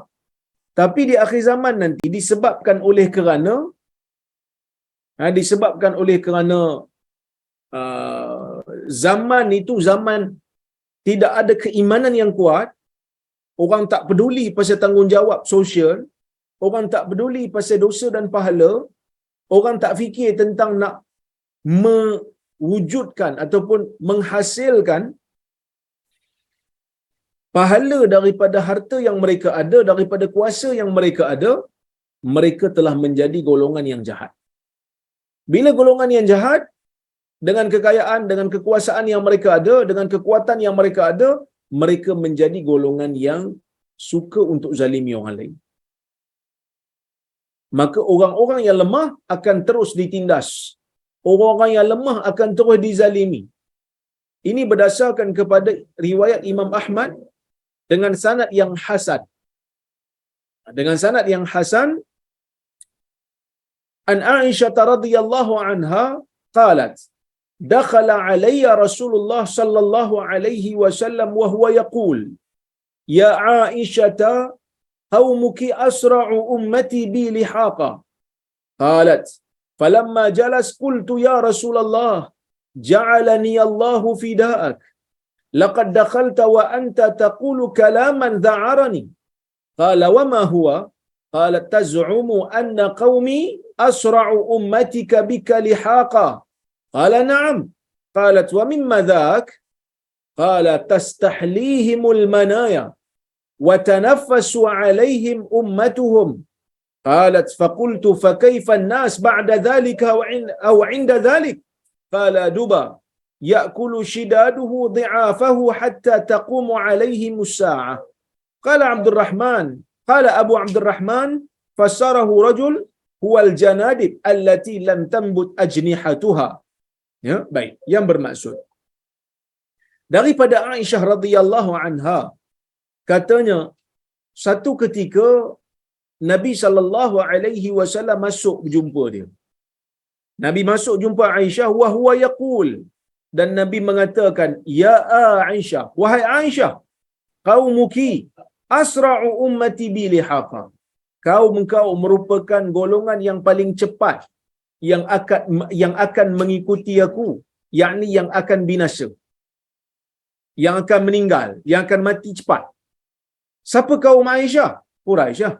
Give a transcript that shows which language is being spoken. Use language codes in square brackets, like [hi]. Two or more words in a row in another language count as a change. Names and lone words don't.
[ms] Tapi di akhir zaman nanti disebabkan oleh kerana zaman itu zaman tidak ada keimanan yang kuat, orang tak peduli pasal tanggungjawab sosial, orang tak peduli pasal dosa dan pahala, orang tak fikir tentang nak mewujudkan ataupun menghasilkan pahala daripada harta yang mereka ada, daripada kuasa yang mereka ada, mereka telah menjadi golongan yang jahat. Bila golongan yang jahat, dengan kekayaan, dengan kekuasaan yang mereka ada, dengan kekuatan yang mereka ada, mereka menjadi golongan yang suka untuk zalimi orang lain. Maka orang-orang yang lemah akan terus ditindas. Orang-orang yang lemah akan terus dizalimi. Ini berdasarkan kepada riwayat Imam Ahmad dengan sanad yang hasan. Dengan sanad yang hasan, [ar] عن عائشة رضي الله عنها قالت دخل علي رسول الله صلى الله عليه وسلم وهو يقول يا عائشة قومك أسرع أمتي بي لحاقا. قالت فلما جلس قلت يا رسول الله جعلني الله فداك. لقد دخلت وأنت تقول كلاما ذعرني. قال وما هو? قالت تزعم أن قومي أسرع أمتك بك لحاقا. قال نعم قالت وممّ ذاك? قال تستحليهم المنايا وتنفس عليهم أمتهم. قالت فقلت فكيف الناس بعد ذلك أو عند ذلك? قال دبى يأكل شداده ضعافه حتى تقوم عليهم الساعة. قال عبد الرحمن قال أبو عبد الرحمن فسره رجل هو الجنادب التي لم تنبت أجنحتها. [ms] Ya, baik, yang bermaksud daripada Aisyah [ar] رضي الله عنها, [ms] katanya satu ketika Nabi [ar] صلى الله عليه وسلم [ms] masuk berjumpa dia. Nabi masuk jumpa Aisyah [ar] وهو يقول, [ms] dan Nabi mengatakan, [ar] يا عائشة, [ms] wahai Aisyah, [ar] قومك أسرع أمتي بي لحاقا. [ms] Engkau merupakan golongan yang paling cepat yang akan mengikuti aku, yakni yang akan binasa, yang akan meninggal, yang akan mati cepat. Siapa kaum Aisyah? Quraisy lah.